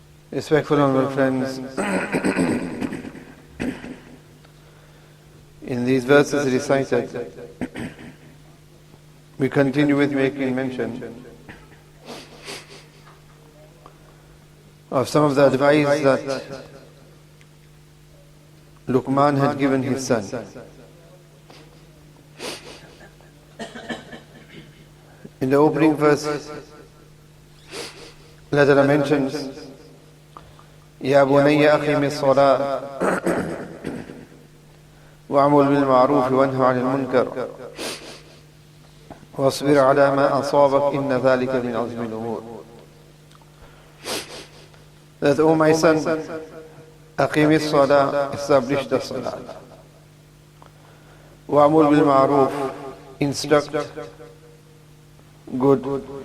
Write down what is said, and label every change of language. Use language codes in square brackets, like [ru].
[en] Respectful honorable friends, in these verses recited, we continue with making mention of some of the advice that Luqmaan had given his son. In the opening verse, Allah mentions, [ar] يا بني أقم الصلاة وأمر بالمعروف وانه عن المنكر واصبر على ما أصابك إن ذلك من عزم الأمور. [en] That, O my son, [ar] أقم الصلاة, [en] establish the salah. [ar] وأمر بالمعروف, [en] instruct good.